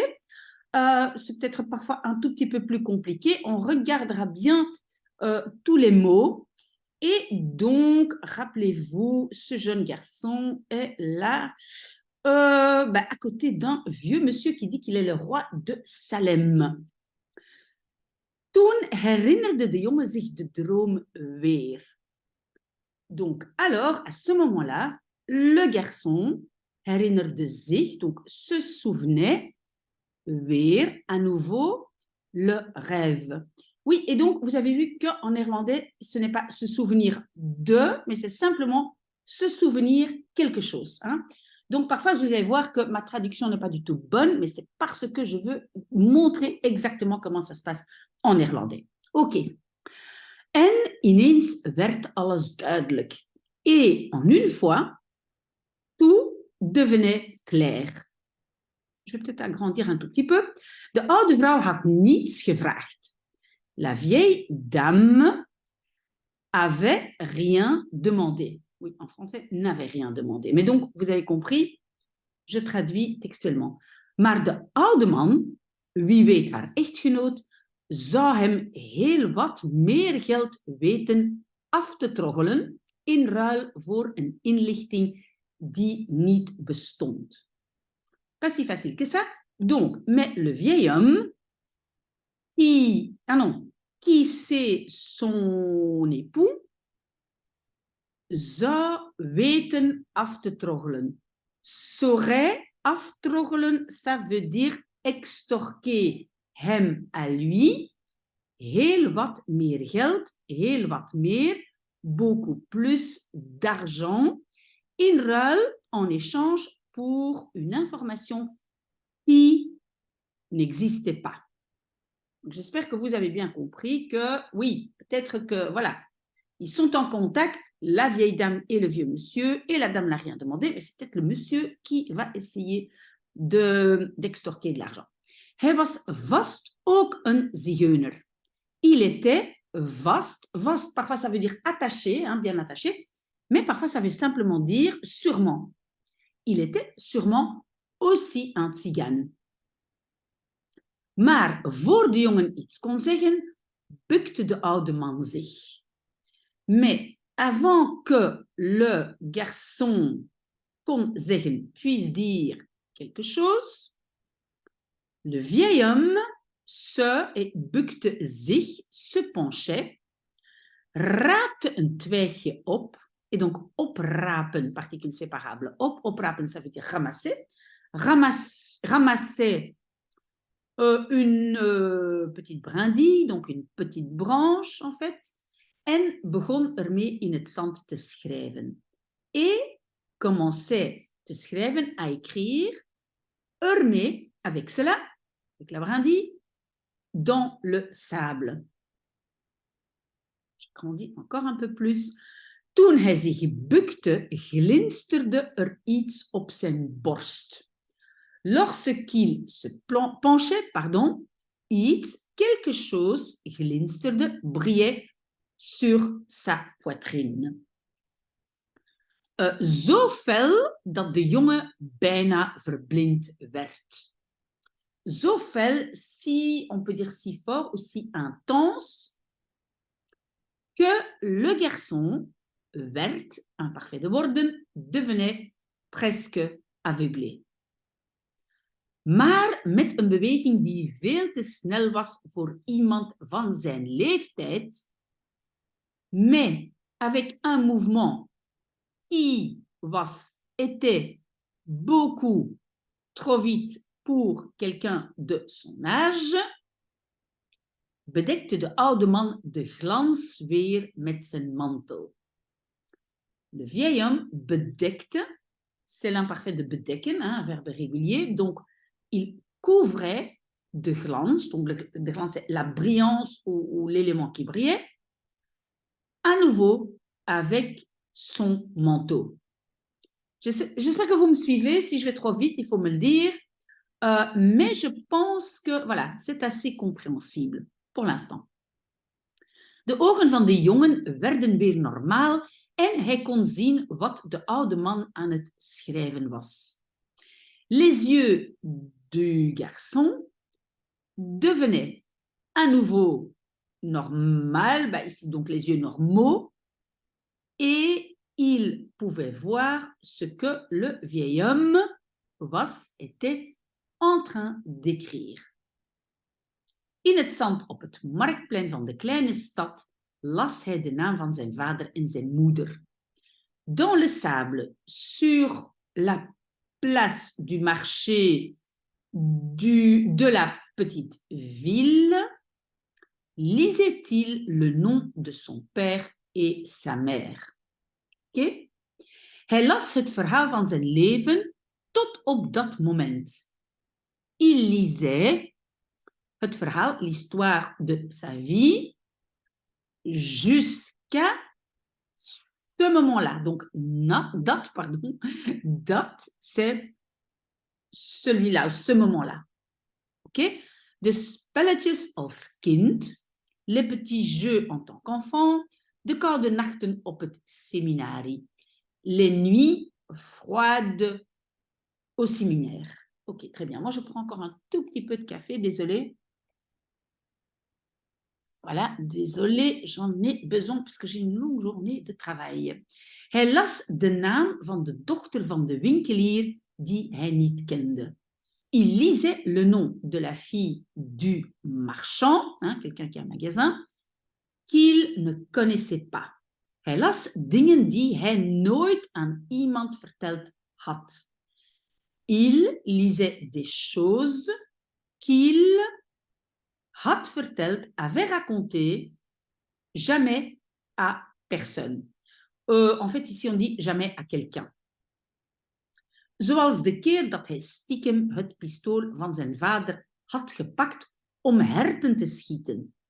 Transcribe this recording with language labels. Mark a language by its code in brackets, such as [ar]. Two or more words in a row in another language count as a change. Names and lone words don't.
[fr] C'est peut-être parfois un tout petit peu plus compliqué. On regardera bien tous les mots. Et donc, rappelez-vous, ce jeune garçon est là, à côté d'un vieux monsieur qui dit qu'il est le roi de Salem. [nl] Toen herinnerde de jongen zich de droom weer. [fr] Donc, alors, à ce moment-là, le garçon [nl] herinnerde zich, [fr] donc se souvenait, weer, à nouveau, le rêve. Oui, et donc, vous avez vu qu'en néerlandais, ce n'est pas se souvenir de, mais c'est simplement se souvenir quelque chose. Hein. Donc, parfois, vous allez voir que ma traduction n'est pas du tout bonne, mais c'est parce que je veux montrer exactement comment ça se passe en néerlandais. OK. [nl] En ineens werd alles duidelijk. [fr] Et en une fois, tout devenait clair. Je vais peut-être agrandir un tout petit peu. [nl] De oude vrouw had niets gevraagd. [fr] La vieille dame avait rien demandé. Oui, en français, n'avait rien demandé. Mais donc, vous avez compris, je traduis textuellement. [nl] Maar de oude man, wie weet haar echtgenoot, zou hem heel wat meer geld weten af te troggelen in ruil voor een inlichting die niet bestond. [fr] Pas si facile que ça. Donc, mais le vieil homme qui c'est son époux, [nl] zou weten af te troggelen. [fr] Saurait aftroggelen, ça veut dire extorquer hem à lui, [nl] heel wat meer geld, heel wat meer, [fr] beaucoup plus d'argent, [nl] in ruil, [fr] en échange pour une information qui n'existait pas. J'espère que vous avez bien compris que, oui, peut-être que, voilà, ils sont en contact, la vieille dame et le vieux monsieur, et la dame n'a rien demandé, mais c'est peut-être le monsieur qui va essayer d'extorquer de l'argent. [nl] Hij was vast ook een zigeuner. [fr] Il était [nl] vast, vast, [fr] parfois ça veut dire attaché, hein, bien attaché, mais parfois ça veut simplement dire sûrement. Il était sûrement aussi un tzigane. [nl] Maar voor de jongen iets kon zeggen, bukte de oude man zich. [fr] Mais avant que le garçon [nl] kon zeggen, [fr] puisse dire quelque chose, le vieil homme et [nl] bukte zich, [fr] se penchait, [nl] raapte een twijgje op, [fr] et donc oprapen, particule séparable, oprapen, ça veut dire ramasser, ramasser une petite brindille, donc une petite branche en fait, [nl] en begon ermee in het zand te schrijven. [fr] Et commençait [nl] te schrijven, [fr] à écrire, ermee, avec cela, avec la brindille, dans le sable. Je grandis encore un peu plus. [nl] Toen hij zich bukte, glinsterde er iets op zijn borst. [fr] Lorsqu'il se penchait, iets, quelque chose, glinsterde, brillait sur sa poitrine. [nl] Zo fel dat de jongen bijna verblind werd. Zo fel, [fr] si, on peut dire si fort ou si intense, que le garçon werd, imparfait de worden, devenait presque aveuglé. [nl] Maar met een beweging die veel te snel was voor iemand van zijn leeftijd, [fr] mais avec un mouvement qui était beaucoup trop vite pour quelqu'un de son âge, [nl] bedekte de oude man de glans weer met zijn mantel. [fr] Le vieil homme bedekte, c'est l'imparfait de bedekken, hein, un verbe régulier, donc il couvrait [nl] de glans, [fr] donc [nl] de glans [fr] c'est la brillance ou l'élément qui brillait, à nouveau avec son manteau. J'espère que vous me suivez. Si je vais trop vite, il faut me le dire. Mais je pense que voilà, c'est assez compréhensible pour l'instant. [nl] De ogen van de jongen werden weer normaal en hij kon zien wat de oude man aan het schrijven was. [fr] Les yeux du garçon devenaient à nouveau normal, ici donc les yeux normaux, et il pouvait voir ce que le vieil homme était en train d'écrire. [nl] In het zand op het marktplein van de kleine stad las hij de naam van zijn vader en zijn moeder. [fr] Dans le sable, sur la place du marché de la petite ville, lisait-il le nom de son père et sa mère. Okay? [nl] Hij las het verhaal van zijn leven tot op dat moment. [fr] Il lisait [nl] het verhaal, [fr] l'histoire de sa vie, jusqu'à ce moment-là. Donc, dat, c'est celui-là, ce moment-là. [nl] Okay? De spelletjes als kind, [fr] les petits jeux en tant qu'enfant, [nl] de koude nachten op het seminarie, [fr] les nuits froides au séminaire. Ok, très bien. Moi, je prends encore un tout petit peu de café, désolée. Voilà, désolée, j'en ai besoin parce que j'ai une longue journée de travail. [nl] Hij las de naam van de dochter van de winkelier die hij niet kende. [fr] Il lisait le nom de la fille du marchand, quelqu'un qui a un magasin, qu'il ne connaissait pas. [nl] Hij las dingen die hij nooit aan iemand verteld had. [fr] Il lisait des choses qu'il [nl] had verteld, [fr] avait raconté, jamais à personne. En fait, ici on dit jamais à quelqu'un. [nl] Zoals de keer dat hij stiekem het pistool van zijn vader had gepakt om herten te schieten.